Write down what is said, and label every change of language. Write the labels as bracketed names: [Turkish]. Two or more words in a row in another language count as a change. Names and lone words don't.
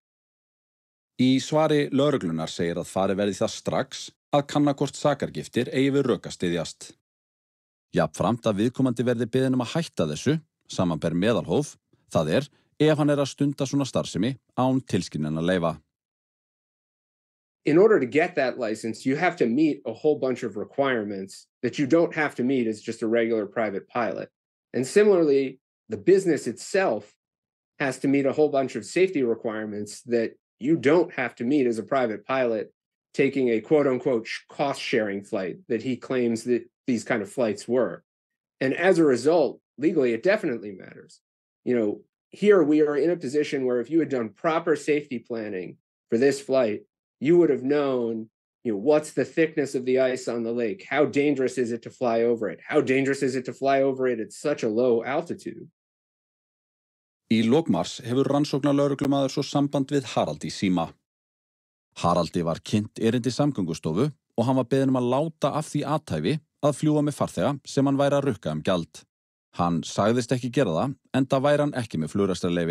[Icelandic] Í svari lögreglunar segir að farið verði það strax að kanna hvort sakargiftir eigi við rök að styðjast. Jafnframt að viðkomandi verði beðinn að hætta þessu, samanber meðalhóf, það ef hann að stunda svona starfsemi án tilskiljanna leyfa. [English] In order to get that license, you have to meet a whole bunch of requirements that you don't have to meet as just a regular private pilot. And similarly, the business itself has to meet a whole bunch of safety requirements that you don't have to meet as a private pilot taking a quote-unquote cost-sharing flight that he claims that these kind of flights were. And as a result, legally, it definitely matters. Here we are in a position where if you had done proper safety planning for this flight, you would have known, what's the thickness of the ice on the lake? How dangerous is it to fly over it? How dangerous is it to fly over it at such a low altitude? [Icelandic] Í lok mars hefur rannsóknarlögreglumaður svo samband við Harald í síma. Haraldi var kynnt erindi Samgöngustofu og hann var beðinn að láta af því athæfi að fljúga með farþega sem hann væri að rukka gjald. Hann sagðist ekki gera það, enda væri hann ekki með flugrekstrarleyfi.